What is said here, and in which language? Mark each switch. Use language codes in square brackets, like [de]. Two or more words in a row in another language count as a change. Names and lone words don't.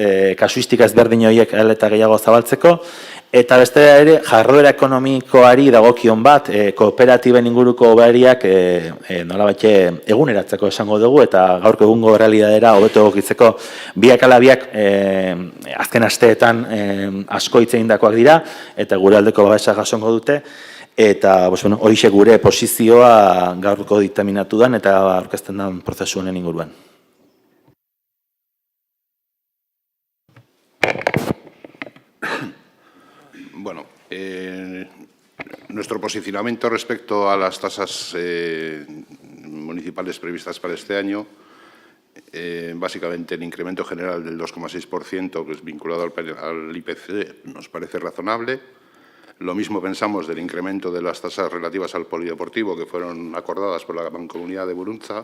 [eu] Kasuistika ezberdin horiek eta gehiago zabaltzeko, eta beste ere jarduera ekonomikoari dagokion bat, kooperatiben inguruko hobariak nolabait eguneratzeko esango dugu, eta gaurko egungo realidadera hobeto egokitzeko biak ala biak azken asteetan asko hitz egindakoak dira, eta gure aldeko babesa jasongo dute, eta horixe gure posizioa gaurko diktaminatu den eta aurkezten den prozesu honen inguruan. Bueno, [es] nuestro posicionamiento respecto a las tasas municipales previstas para este año, básicamente el incremento general del 2,6%, que es vinculado al IPC, nos parece razonable. Lo mismo pensamos del incremento de las tasas relativas al polideportivo, que fueron acordadas por la Mancomunidad de Burruntza.